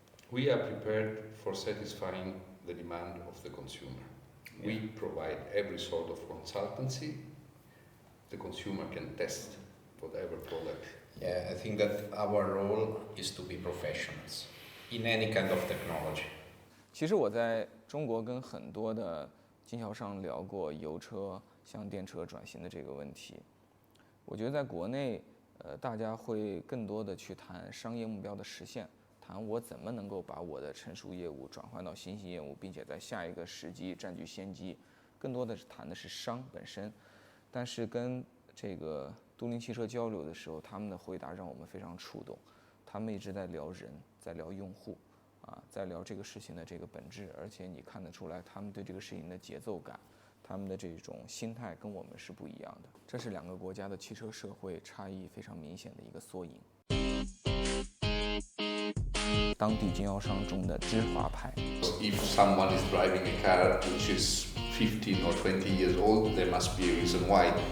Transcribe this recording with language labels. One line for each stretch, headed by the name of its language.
English: We are prepared for satisfying the demand of the consumer. Yeah. We provide every sort of consultancy. The consumer can test whatever product. Yeah, I think that our role is to be professionals in any kind of technology.
Chinese: 其实我在中国跟很多的经销商聊过油车向电车转型的这个问题。我觉得在国内，大家会更多的去谈商业目标的实现，谈我怎么能够把我的成熟业务转换到新型业务，并且在下一个时机占据先机。更多的谈的是商本身。但是跟这个都灵汽车交流的时候，他们的回答让我们非常触动。他们一直在聊人，在聊用户，在聊这个事情的这个本质，而且你看得出来，他们对这个事情的节奏感，他们的这种心态跟我们是不一样的。这是两个国家的汽车社会差异非常明显的一个缩影。当地经销商中的知华派。
English: If someone is driving a car which is 15 or 20 years old, there must be a reason why.